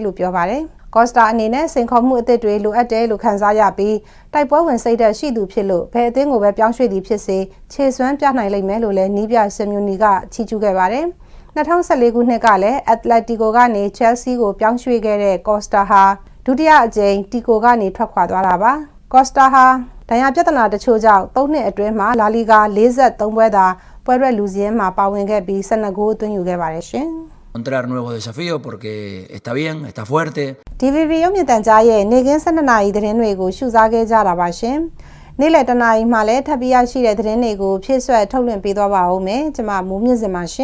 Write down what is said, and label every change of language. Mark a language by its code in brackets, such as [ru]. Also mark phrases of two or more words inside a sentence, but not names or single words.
[my] လို့ပြောပါတယ်။ကော့စတာအနေနဲ့စိန်ခေါ်မှုအသစ်တွေလိုအပ်တယ်လို့ခန်းစားရပြီးတိုက်ပွဲဝင်စိတ်ဓာတ်ရှိသူဖြစ်လို့ဘယ်အသင်းကိုပဲပြောင်းရွှေ့သည်ဖြစ်စေခြေစွမ်းပြနိုင်လိမ့်မယ်လို့လည်းနီးပြစင်မြူနီကချီးကျူးခဲ့ပါတယ်။2014ခုနှစ်ကလည်းအက်တလက်တီကိုကနေချယ်ဆီကိုပြောင်းရွှေ့ခဲ့တဲ့ကော့စတာဟာဒုတိယအကြိမ်တီကိုကနေထွက်ခွာသွားတာပါ။ကော့စတာဟာဒဏ်ရာပြဿနာတချို့ကြောင့်3နှစ်အတွင်းမှာလာလီဂါ43ပွဲသာပွဲရွက်လူစည်းမှာပါဝင်ခဲ့ပြီး12ဂိုးသွင်းယူခဲ့ပါတယ်ရှင်။ [es] encontrar nuevos desafíos porque está bien, está fuerte. [my] DVB ရုပ်မြင်သံကြားရဲ့နေ့ကင်း12နာရီသတင်းတွေကိုရှုစားခဲ့ကြတာပါရှင်။နေ့လယ်တနာရီမှလည်းထပ်ပြီးရရှိတဲ့သတင်းတွေကိုဖြည့်ဆွတ်ထုတ်လွှင့်ပေးသွားပါဦးမယ်။ကျွန်မမိုးမြင့်စင်ပါရှင်